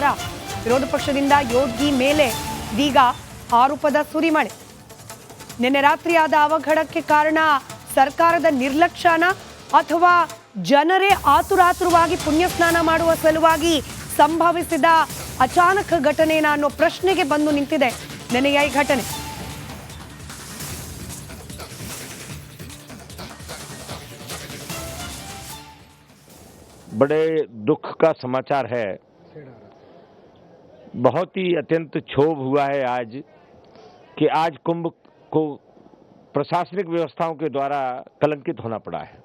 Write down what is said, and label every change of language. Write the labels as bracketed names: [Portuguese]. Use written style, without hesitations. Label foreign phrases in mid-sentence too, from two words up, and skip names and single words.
[Kannada] ವಿರೋಧ ಪಕ್ಷದಿಂದ ಯೋಗಿ ಮೇಲೆ ಇದೀಗ ಆರೋಪದ ಸುರಿಮಳೆ. ನಿನ್ನೆ ರಾತ್ರಿ ಆದ ಅವಘಡಕ್ಕೆ ಕಾರಣ ಸರ್ಕಾರದ ನಿರ್ಲಕ್ಷ್ಯನ ಅಥವಾ ಜನರೇ ಆತುರಾತುರವಾಗಿ ಪುಣ್ಯಸ್ನಾನ ಮಾಡುವ ಸಲುವಾಗಿ ಸಂಭವಿಸಿದ ಅಚಾನಕ ಘಟನೆನ ಅನ್ನೋ ಪ್ರಶ್ನೆಗೆ ಬಂದು ನಿಂತಿದೆ ನೆನೆಯ ಈ ಘಟನೆ. [Hindi] बड़े दुख का समाचार है। बहुत ही अत्यंत क्षोभ हुआ है आज कि आज कुंभ को प्रशासनिक व्यवस्थाओं के द्वारा कलंकित होना पड़ा है।